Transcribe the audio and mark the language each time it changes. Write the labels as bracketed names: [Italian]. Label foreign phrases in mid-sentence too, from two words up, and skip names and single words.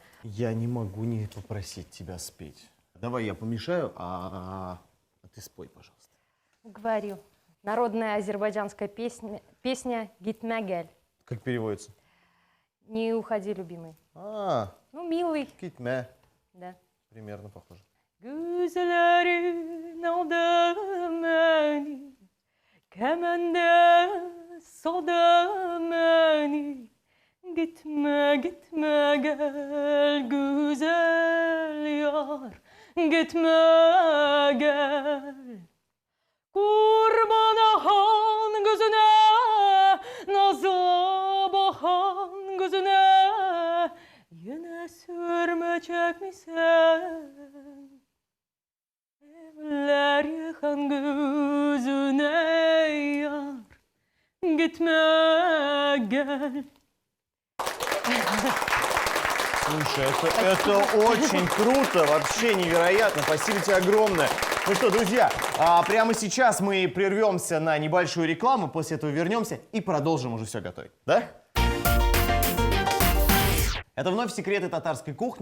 [Russian] Я не могу не попросить тебя спеть. Давай я помешаю, а ты спой, пожалуйста. Говорю. Народная азербайджанская песня «Гитмегель». Как переводится? «Не уходи, любимый». Ну, милый. Китме. Да. Примерно похоже. [Azerbaijani] Gözlerin aldı beni, kemende saldı beni. Gitme, gitme gel güzel yar, gitme gel. Kurban ahan gözüne, nazlı bakan gözüne, yine sürmeyecek misin? Evler yıkan gözüne yar, gitme gel. [Russian] Слушай, это очень круто, вообще невероятно. Спасибо тебе огромное. Ну что, друзья, прямо сейчас мы прервемся на небольшую рекламу, после этого вернемся и продолжим уже все готовить. Да? Это вновь секреты татарской кухни.